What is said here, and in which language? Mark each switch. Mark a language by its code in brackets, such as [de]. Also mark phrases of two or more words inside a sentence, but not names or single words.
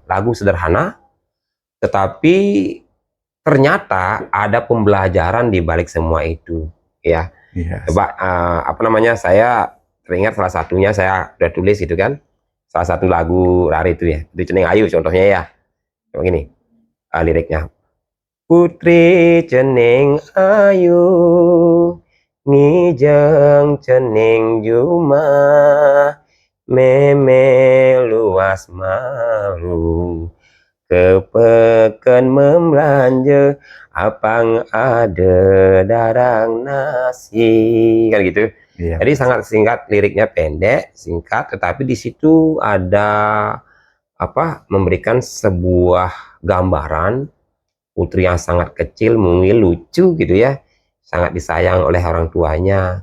[id] Lagu sederhana, tetapi ternyata ada pembelajaran di balik semua itu ya. Coba saya teringat salah satunya, saya udah tulis gitu kan, salah satu lagu rare itu ya, itu Ceneng Ayu contohnya ya. Coba gini liriknya, [ban] Putri Ceneng Ayu ngijeng Ceneng Juma meme luas malu kepeken membelanja apang ada darang nasi kan gitu. [id] Jadi sangat singkat, liriknya pendek singkat, tetapi di situ ada memberikan sebuah gambaran putri yang sangat kecil, mungil, lucu gitu ya, sangat disayang oleh orang tuanya.